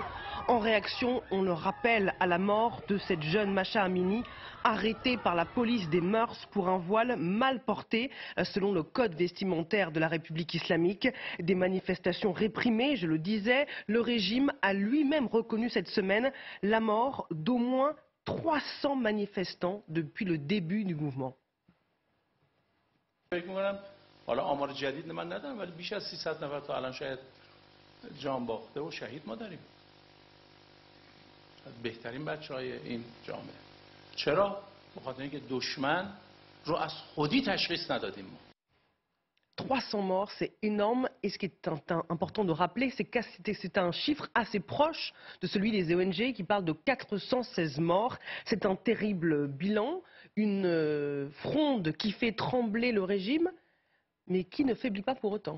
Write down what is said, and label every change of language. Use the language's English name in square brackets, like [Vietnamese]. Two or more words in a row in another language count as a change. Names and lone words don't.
[French] En réaction, on le rappelle, à la mort de cette jeune Mahsa Amini, arrêtée par la police des mœurs pour un voile mal porté, selon le code vestimentaire de la République islamique. Des manifestations réprimées, je le disais. Le régime a lui-même reconnu cette semaine la mort d'au moins 300 manifestants depuis le début du mouvement. [Persian] بهترین بچه‌های این جامعه چرا؟ بخاطر اینکه دشمن رو از خودی تشخیص ندادیم ما [French] 300 morts, c'est énorme. Et ce qui est important de rappeler, c'est que c'est un chiffre assez proche de celui des ONG qui parle de 416 morts. C'est un terrible bilan, une fronde qui fait trembler le régime, mais qui ne faiblit pas pour autant.